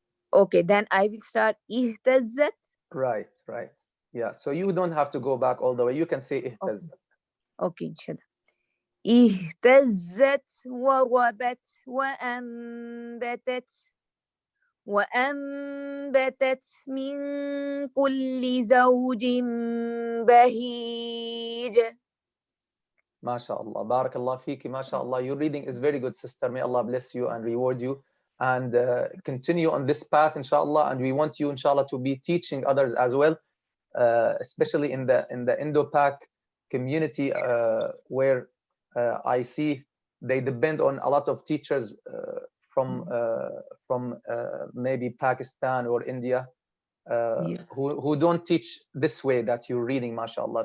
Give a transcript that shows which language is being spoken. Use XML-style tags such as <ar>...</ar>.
<en>Okay, then I will start اهتزت. Right, right. Yeah, so you don't have to go back all the way. You can say اهتزت. Okay, inshallah.</en> <ar>اهتزت وربت وأنبتت من كل زوج بهيج.</ar> <en>MashaAllah. Barakallah fiki. MashaAllah. Your reading is very good, sister. May Allah bless you and reward you. And continue on this path, inshallah. And we want you, inshallah, to be teaching others as well, especially in the Indo-Pak community, where I see they depend on a lot of teachers from maybe Pakistan or India, who don't teach this way that you're reading, mashallah.</en>